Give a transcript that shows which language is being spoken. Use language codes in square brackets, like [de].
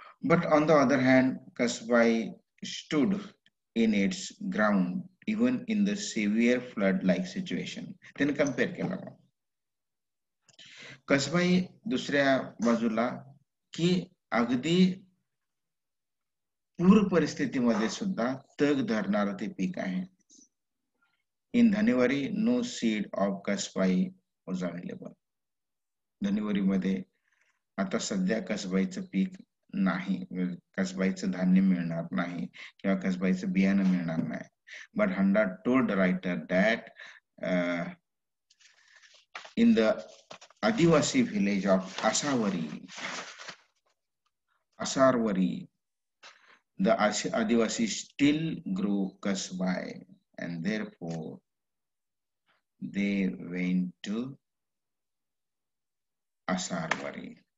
[en] But on the other hand, Kasbai stood in its ground even in the severe flood-like situation. [mr] त्याने compare केला. कसबाई दुसऱ्या बाजूला की अगदी पूर परिस्थितीमध्ये सुद्धा तग धरणारं ते पीक आहे. [en] In Dhanewari no seed of Kasbai was available. [mr] धनेवारीमध्ये आता सध्या कसबाईचं पीक नाही, कसबाईचं धान्य मिळणार नाही किंवा कसबाईचं बियाणं मिळणार नाही. [en] But Handa told writer that in the Adivasi village of Asarwari, the Adivasi still grew kasbai, and therefore they went to Asarwari.